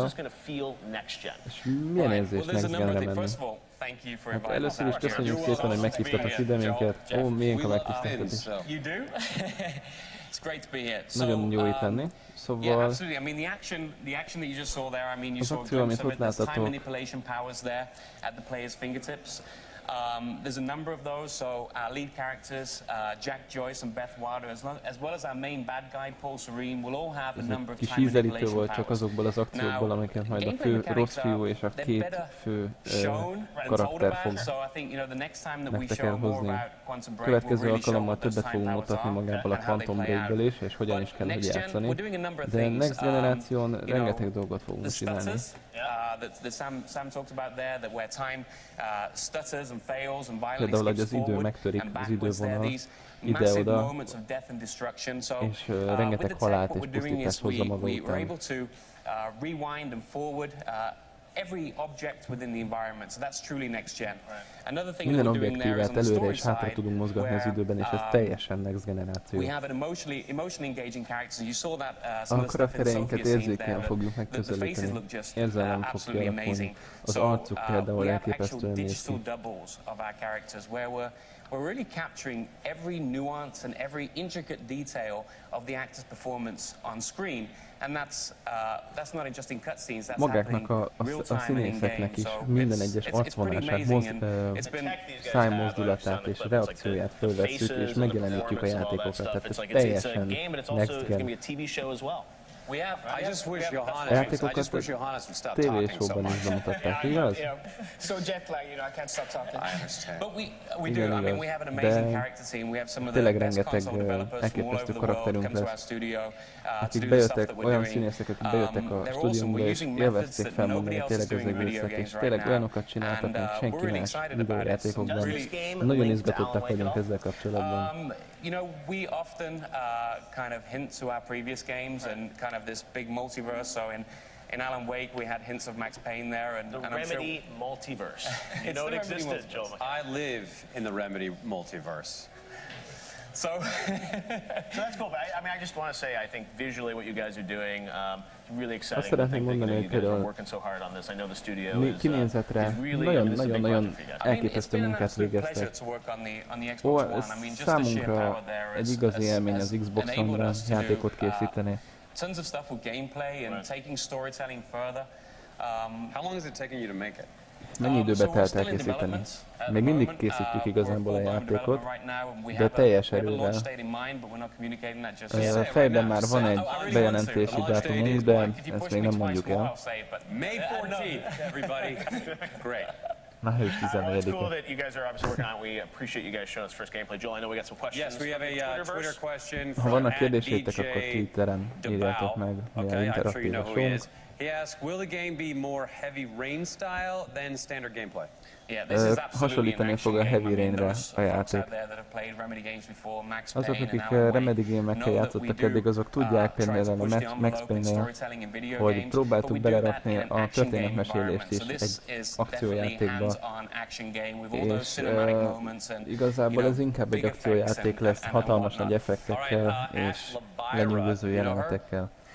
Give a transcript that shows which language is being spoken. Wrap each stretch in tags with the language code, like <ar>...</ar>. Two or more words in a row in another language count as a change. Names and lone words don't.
<hu>És milyen érzés Next Gen-re menni? Hát először is köszönjük szépen, hogy meghívtatok ide minket. Ó, miénk a megtiszteltetés. Nagyon jó itt lenni. Szóval az akció, amit ott láttatok,</hu> <en>there's a number of those, so our lead characters, Jack Joyce and Beth Wilder, as well as our main bad guy, Paul Serene, will all have a number of time manipulation</en> <hu>volt csak azokból az akciókból, amiket majd a fő rossz fiú és a két fő karakter fog nektek elhozni. Következő alkalommal többet fogunk mutatni magából a Quantum Breakből is, és hogyan is kell hogy játszani. De Next Generáción rengeteg dolgot fogunk csinálni.</hu> <en>That Sam talked about there, that where time stutters and fails and violence</en> <hu>például, hogy</hu> <en>skips</en> <hu>az idő</hu> <en>forward</en> <hu>megtörik,</hu> <en>and</en> <hu>az</hu> <en>backwards, there are these massive moments of death and destruction. So</en> <hu>és rengeteg halált és pusztítást hozza maga</hu> <en>we're</en> <hu>után.</hu> <en>able to rewind and forward every object within the environment. So that's truly next gen. Another thing</en> <hu>Minden</hu> <en>that we're doing there is on the</en> <hu>előre</hu> <en>story</en> <hu>és hátra</hu> <en>side,</en> <hu>tudunk mozgatni az időben, és ez teljesen next generáció.</hu> <en>we have an emotionally engaging characters. You saw that some</en> <hu>A</hu> <en>of the stuff in the</en> <hu>karaktereinket</hu> <en>Sophia scene</en> <hu>érzékenyen</hu> <en>there.</en> <hu>fogjuk</hu> <en>The faces</en> <hu>megközelíteni.</hu> <en>look just</en> <hu>Érzelem fog</hu> <en>absolutely</en> <hu>kialakulni.</hu> <en>amazing.</en> <hu>Az</hu> <en>So</en> <hu>arcuk például</hu> <en>we have actual</en> <hu>elképesztően néz</hu> <en>digital</en> <hu>ki.</hu> <en>doubles of our characters where we're really capturing every nuance and every intricate detail of the actor's performance on screen. And that's not just in cutscenes, that's</en> <hu>Maguknak a színészeknek is minden egyes arcvonását, szájmozdulatát és reakcióját fölvesszük, és megjelenítjük a játékokat. Tehát ez teljesen</hu> <en>next gen. I just wish</en> <hu>Játékokat TV-showban is bemutatták, igaz?</hu> <en>So jet lag, I can't stop talking. I understand. But we do. I mean, we have an amazing character team. We have some of the tényleg best rengeteg console developers from all over elképesztő the world karakterünk come to our lesz, studio to akik do the stuff bejöttek, that we're olyan doing. színészek, akik bejöttek a stúdiónkba, és élvezték felmondani tényleg az egészet, és tényleg olyanokat csináltak, mint senki más videójátékokban. Nagyon izgatottak vagyunk ezzel kapcsolatban. You know, we often kind of hint to our previous games and kind of this big multiverse. So in Alan Wake, we had hints of Max Payne there, and the Remedy multiverse. You know it existed, Joe. I live in the Remedy multiverse. So that's cool. But I mean, I just want to say, I think visually what you guys are doing, really exciting.</en> <hu>Azt szeretném mondani, hogy például kinézetre nagyon elképesztő munkát végeztek. Számunkra egy igazi élmény az Xbox One-ra játékot készíteni. Tons of stuff with gameplay and taking storytelling further. How long is it taking you to make it? Mennyi időbe telt elkészíteni? Még mindig készítjük igazából a játékot, de teljes erővel. Fejben már van egy bejelentési dátumunk, de ezt még nem mondjuk el. Május 14-e. Ha vannak kérdéseitek, akkor Twitteren írjátok meg, milyen interaktív a show.</hu> <en>He asked, will the game be more heavy rain style than standard gameplay?</en> <hu>Hasonlítani fog a Heavy Rainre a játék. Azok, akik Remedy gémekkel játszottak eddig, azok tudják például a Max Payne-nél, hogy próbáltuk belerakni a történetmesélést is egy akciójátékba, és igazából ez inkább egy akciójáték lesz, hatalmas nagy effektekkel és lenyűgöző jelenetekkel.</hu>